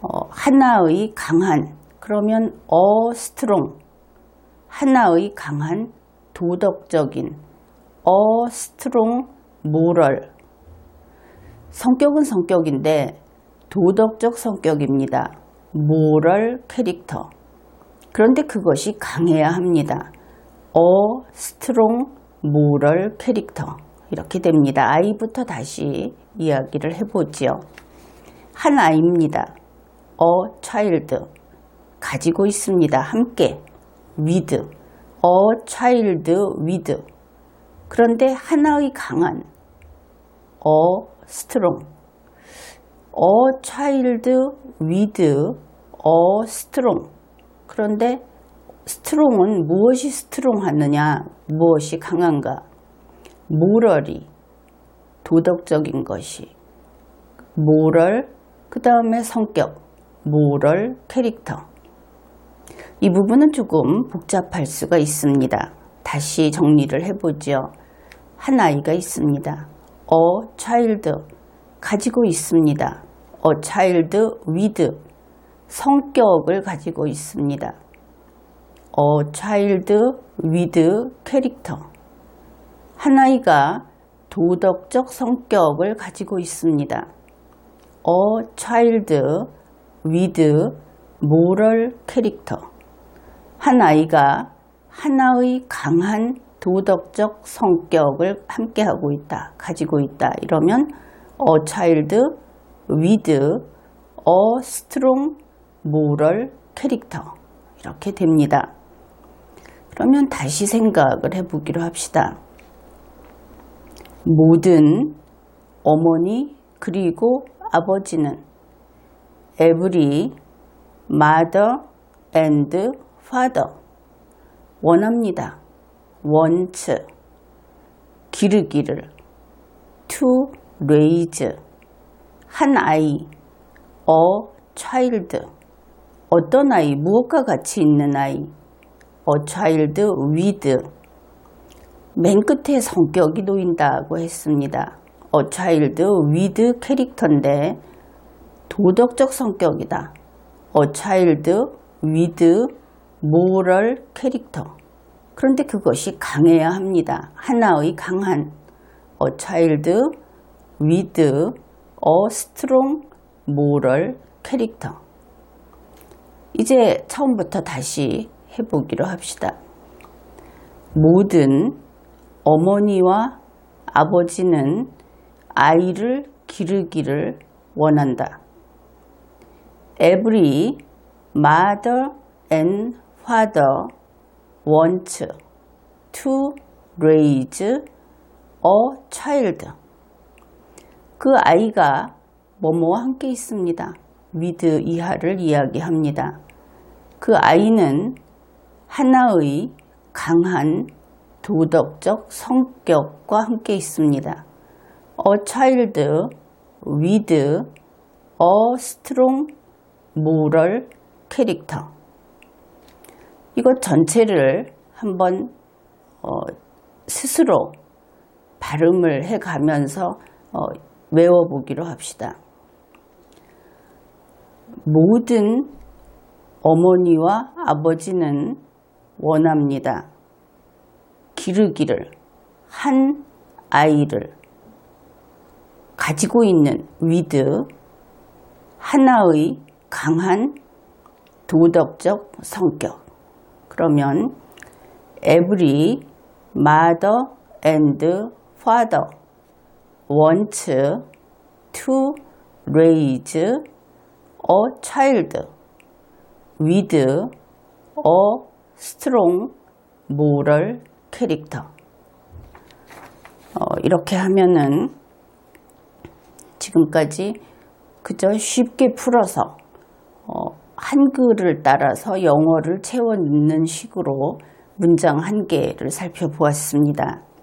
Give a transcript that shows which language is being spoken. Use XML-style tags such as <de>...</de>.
<ko>하나의 강한 그러면</ko> <en>a strong</en> <ko>하나의 강한 도덕적인</ko> <en>a strong moral</en> <ko>성격은 성격인데 도덕적 성격입니다.</ko> <en>moral character</en> <ko>그런데 그것이 강해야 합니다.</ko> <en>a strong moral character</en> <ko>이렇게 됩니다. 아이부터 다시 이야기를 해보죠. 한 아이입니다.</ko> <en>a child</en> <ko>가지고 있습니다. 함께</ko> <en>with a child with</en> <ko>그런데 하나의 강한</ko> <en>a strong a child with a strong</en> <ko>그런데 스트롱은 무엇이 스트롱하느냐 무엇이 강한가</ko> <en>morally</en> <ko>도덕적인 것이</ko> <en>moral,</en> <ko>그 다음에 성격, moral 캐릭터. 이 부분은 조금 복잡할 수가 있습니다. 다시 정리를 해보죠. 한 아이가 있습니다.</ko> <en>A child,</en> <ko>가지고 있습니다.</ko> <en>A child with,</en> <ko>성격을 가지고 있습니다.</ko> <en>A child with 캐릭터.</en> <ko>한 아이가 도덕적 성격을 가지고 있습니다.</ko> <en>A child with moral 캐릭터.</en> <ko>한 아이가 하나의 강한 도덕적 성격을 함께하고 있다, 가지고 있다. 이러면</ko> <en>a child with a strong moral 캐릭터.</en> <ko>이렇게 됩니다. 그러면 다시 생각을 해보기로 합시다. 모든 어머니 그리고 아버지는</ko> <en>every mother and father</en> <ko>원합니다.</ko> <en>want</en> <ko>기르기를</ko> <en>to raise</en> <ko>한 아이</ko> <en>a child</en> <ko>어떤 아이 무엇과 같이 있는 아이</ko> <en>a child with</en> <ko>맨 끝에 성격이 놓인다고 했습니다.</ko> <en>a child with</en> <ko>캐릭터인데 도덕적 성격이다.</ko> <en>a child with moral 캐릭터.</en> <ko>그런데 그것이 강해야 합니다. 하나의 강한</ko> <en>a child with a strong moral 캐릭터.</en> <ko>이제 처음부터 다시 해보기로 합시다. 모든 어머니와 아버지는 아이를 기르기를 원한다.</ko> <en>Every mother and father want to raise a child.</en> <ko>그 아이가 뭐뭐와 함께 있습니다.</ko> <en>with</en> <ko>이하를 이야기합니다. 그 아이는 하나의 강한 도덕적 성격과 함께 있습니다.</ko> <en>A child with a strong moral 캐릭터.</en> <ko>이것 전체를 한번 스스로 발음을 해가면서 외워보기로 합시다. 모든 어머니와 아버지는 원합니다. 기르기를 한 아이를 가지고 있는</ko> <en>with</en> <ko>하나의 강한 도덕적 성격. 그러면</ko> <en>every mother and father want to raise a child with a strong moral 캐릭터.</en> <ko>이렇게 하면은 지금까지 그저 쉽게 풀어서 한글을 따라서 영어를 채워 넣는 식으로 문장 한 개를 살펴보았습니다.</ko>